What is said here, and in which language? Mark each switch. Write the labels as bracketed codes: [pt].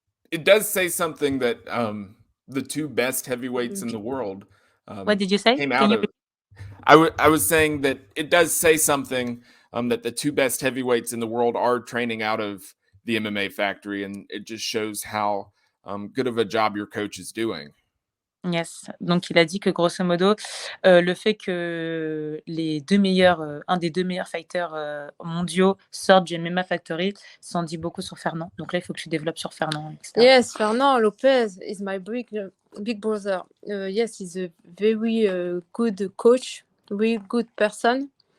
[en] It does say something that the two best heavyweights in the world What did you say? came Can out you of. I was saying that it does say something that the two best heavyweights in the world are training out of the MMA factory, and it just shows how good of a job your coach is doing. Yes. [fr] Donc, il a dit que grosso modo, le fait que un des deux meilleurs fighters mondiaux sortent du MMA Factory, ça en dit beaucoup sur Fernand. Donc là, il faut que tu développes sur Fernand, etc. [en] Yes, Fernand Lopez is my big brother. Yes, he's a very good coach, very good person.